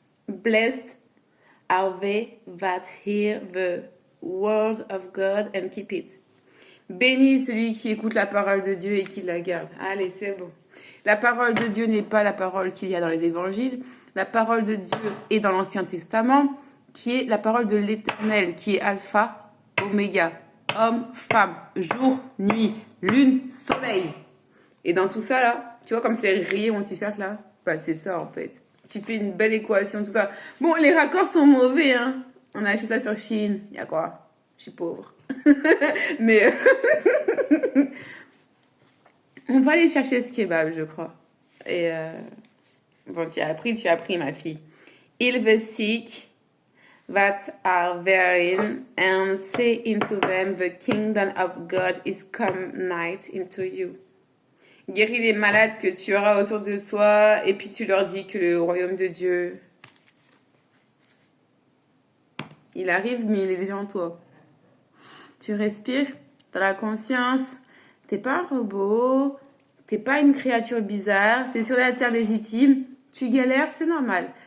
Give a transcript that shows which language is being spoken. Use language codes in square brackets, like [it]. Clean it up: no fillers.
[en] Blessed are they that hear the word of God and keep it. [fr] Béni celui qui écoute la parole de Dieu et qui la garde. Allez, c'est bon. La parole de Dieu n'est pas la parole qu'il y a dans les évangiles. La parole de Dieu est dans l'Ancien Testament, qui est la parole de l'Éternel, qui est alpha, oméga, homme, femme, jour, nuit, lune, soleil. Et dans tout ça, là, tu vois comme c'est rayé mon t-shirt, là? Bah, c'est ça, en fait. Tu fais une belle équation, tout ça. Bon, les raccords sont mauvais, hein. On a acheté ça sur Chine. Il y a quoi? Je suis pauvre. Mais on va aller chercher ce kebab, je crois. Et bon, tu as appris, ma fille. [en] Il the sick that are therein, and say into them, the kingdom of God is come nigh into you. [fr] Guéris les malades que tu auras autour de toi, et puis tu leur dis que le royaume de Dieu, il arrive, mais il est déjà en toi. Tu respires, t'as la conscience, t'es pas un robot, t'es pas une créature bizarre, t'es sur la terre légitime, tu galères, c'est normal.